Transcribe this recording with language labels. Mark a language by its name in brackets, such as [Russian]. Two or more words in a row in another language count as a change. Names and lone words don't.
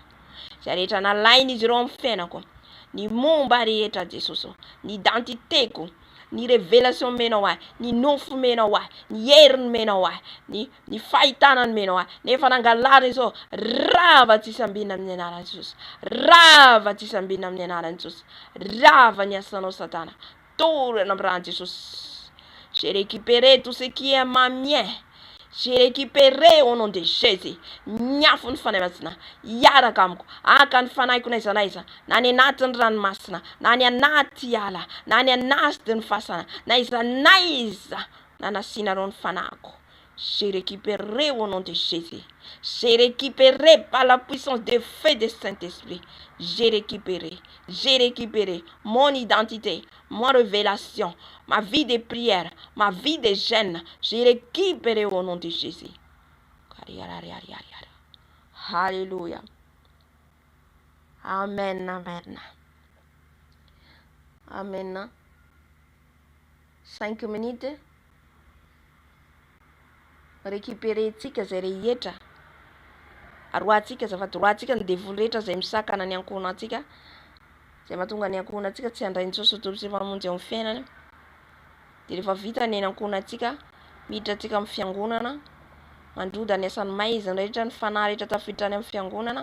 [Malagasy] Izay rehetra nalainy izy ireo amin'ny fiainako, ny momba rehetra Jesosy, ny identitéko, ny révélation menao ahy, ny nofo menao ahy, ny heriny menao ahy, ny fahitanany menao ahy, nefa nangalariny izao, rava tsy sambina amin'ny anaran'i Jesosy, rava tsy sambina amin'ny anaran'i Jesosy, rava ny asanao Satana, torana amin'ny ran'i Jesosy. [French] J'ai récupéré tout ce qui est ma mien. J'ai récupéré au nom de Jésus. [Malagasy] Nyafo ny fanahy masina hiaraka amiko, aka ny fanahiko n'aiza n'aiza, na ny anatin'ny ranomasina, na ny anaty ala, na ny anaty ny fasana, na iza n'aiza na nasinareo ny fanahiko. [French] J'ai récupéré au nom de Jésus. J'ai récupéré par la puissance de feu du Saint-Esprit. J'ai récupéré mon identité, mon révélation, ma vie de prière, ma vie de jeûne. J'ai récupéré au nom de Jésus. Alléluia. Amen, amen. Amen. 5 minutes. [Malagasy] Récupérer tsika zay rehetra. Roatsika zafady roatsika ny devoly rehetra zay misakana ny ankohonantsika. Zay mahatonga ny ankohonantsika tsy handrainy Jesosy tompy sy famonjy amin'ny fiainana. Dia rehefa vita ny ankohonantsika, miditra atsika amin'ny fiangonana, mandroda ny asany maizina rehetra, ny fanahy rehetra tafiditra any amin'ny fiangonana.